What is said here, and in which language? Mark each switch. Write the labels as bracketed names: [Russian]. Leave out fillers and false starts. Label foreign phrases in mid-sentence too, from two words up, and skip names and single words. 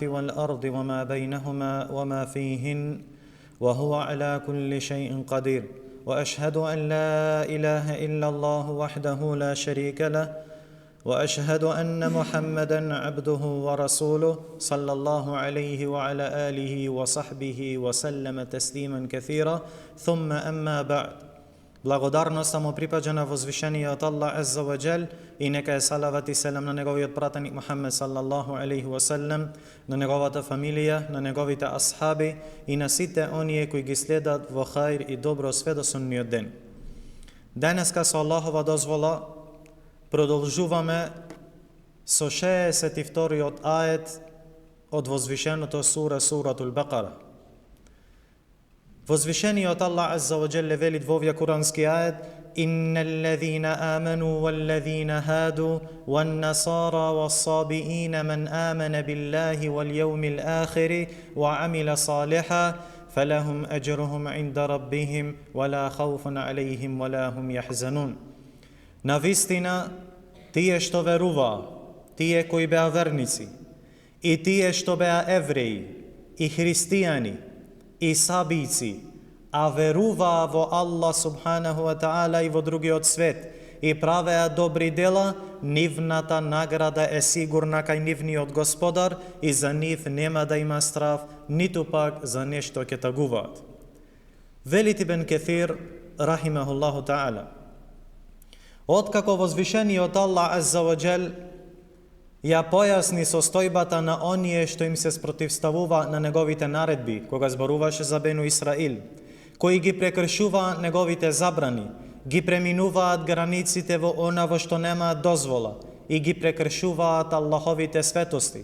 [Arabic] والأرض وما بينهما وما فيهن وهو على كل شيء قدير وأشهد أن لا إله إلا الله وحده لا شريك له وأشهد أن محمدًا عبده ورسوله صلى الله عليه وعلى آله وصحبه وسلم تسليما كثيرا ثم أما بعد. [Macedonian] Благодарноста му припаѓа на возвишениот Аллах [Arabic] عز وجل [Macedonian] и нека е салават и селам на неговиот пратеник Мухаммед [Arabic] صلى الله عليه وسلم, [Macedonian] на неговата фамилија, на неговите асхаби и на сите оние кои ги следат во хаир и добро све до судниот ден. Денеска со Аллахова дозвола продолжуваме со 62-иот ает од возвишеното суратул Бакара. Возвишениот Аллах [Arabic] عز وجل [Macedonian] вели во овој курански ает: [Arabic] "إن الذين آمنوا والذين هادوا والنصارى والصابئين من آمن بالله واليوم الآخر وعمل صالحا فلهم أجرهم عند ربهم ولا خوف عليهم ولا هم يحزنون." [Macedonian] Навистина, тие што веруваа, тие кои беа верници, и тие што беа евреи, и христијани, и сабици, а веруваа во Аллах [Arabic] سبحانه وتعالى [Macedonian] и во другиот свет, и правеа добри дела, нивната награда е сигурна кај нивниот Господар и за нив нема да има страф, ниту пак за нешто ќе тагуваат. Вели Ибн Каthир [Arabic] رحمه الله تعالى: [Macedonian] откако возвишениот Аллах [Arabic] عز وجل [Macedonian] ја појасни состојбата на оние што им се спротивставува на неговите наредби, кога зборуваше за Бену Исраил, кои ги прекршуваа неговите забрани, ги преминуваат границите во она во што немаат дозвола и ги прекршуваат Аллаховите светости.